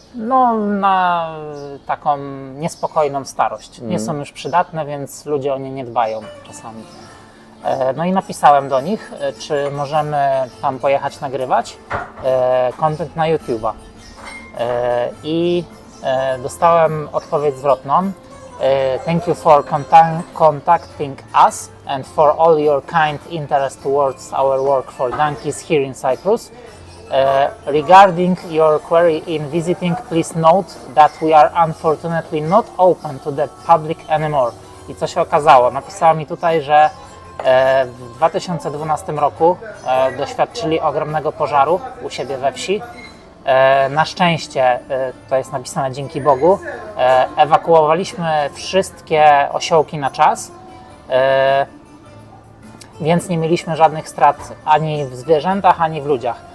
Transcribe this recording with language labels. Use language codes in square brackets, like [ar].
[pl] no, na taką niespokojną starość. Nie są już przydatne, więc ludzie o nie nie dbają czasami. No i napisałem do nich, czy możemy tam pojechać nagrywać content na YouTube'a. I dostałem odpowiedź zwrotną. [en] Thank you for contacting us and for all your kind interest towards our work for donkeys here in Cyprus. Regarding your query in visiting, please note that we are unfortunately not open to the public anymore. [pl] I co się okazało? Napisała mi tutaj, że w 2012 roku doświadczyli ogromnego pożaru u siebie we wsi. Na szczęście, to jest napisane dzięki Bogu, ewakuowaliśmy wszystkie osiołki na czas, więc nie mieliśmy żadnych strat ani w zwierzętach, ani w ludziach.